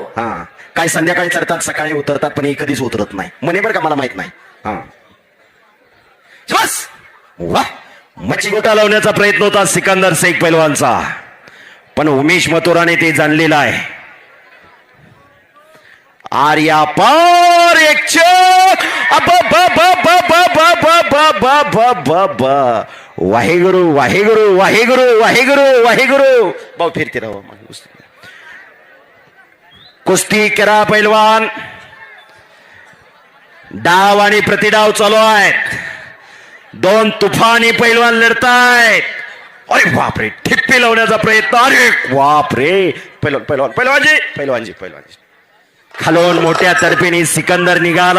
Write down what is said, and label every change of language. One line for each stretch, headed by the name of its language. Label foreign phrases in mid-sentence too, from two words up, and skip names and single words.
Marathi: हा, काय संध्याकाळी चढतात सकाळी उतरतात पण हे कधीच उतरत नाही म्हणे बरं का, मला माहित नाही. हा बस वा, मच्छी गोटा लावण्याचा प्रयत्न होता सिकंदर शेख पैलवानचा, पण उमेश मथुराने ते जाणलेलं आहे. आर्या पार एक चक. वाहेगुरु वाहेगुरु वाहेगुरु वाहेगुरु वाहेगुरु. भाऊ फिरते राव. कुस्ती करा पैलवान. डाव आणि प्रतिडाव चालू आहेत. दोन तुफानी पैलवान लढतायत. अरे बापरे, ठिप्पी लावण्याचा प्रयत्न. अरे बापरे, पैलवान पैलवान पैलवानजी पैलवानजी पैलवानजी खालून मोठ्या तर्फेने सिकंदर निघाला.